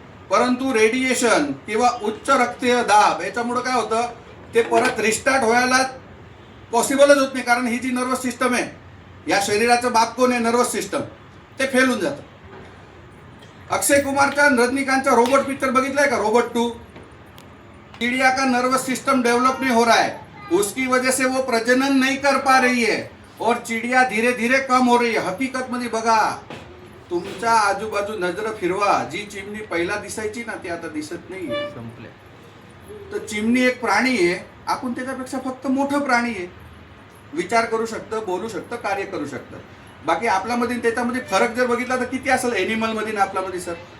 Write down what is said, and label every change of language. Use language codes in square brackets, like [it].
[mr] परंतु रेडिएशन किंवा उच्च रक्तीय दाब याच्यामुळे काय होतं, ते परत रिस्टार्ट व्हायला पॉसिबलच होत नाही. कारण ही जी नर्वस सिस्टम आहे, या शरीराचं बाप कोण आहे, नर्वस सिस्टम, ते फेल होऊन जातं. अक्षय कुमारचा रजनीकांतचा रोबोट पिक्चर बघितलाय का, रोबोट 2? [hi] चिड़िया का नर्वस सिस्टम डेवलप नहीं हो रहा है, उसकी वजह से वो प्रजनन नहीं कर पा रही है और चिड़िया धीरे धीरे कम हो रही है. [mr] हकीकत मध्ये बघा, तुमच्या आजूबाजू नजर फिरवा, जी चिमणी पहिला दिसायची ना ती आता दिसत नाही, संपले. तर चिमणी एक प्राणी आहे, आपण त्याच्यापेक्षा फक्त मोठं प्राणी आहे. विचार करू शकतं, बोलू शकतं, कार्य करू शकतं. बाकी आपल्यामध्ये त्याच्यामध्ये फरक जर बघितला तर किती असेल एनिमल मध्ये ना आपल्यामध्ये सर.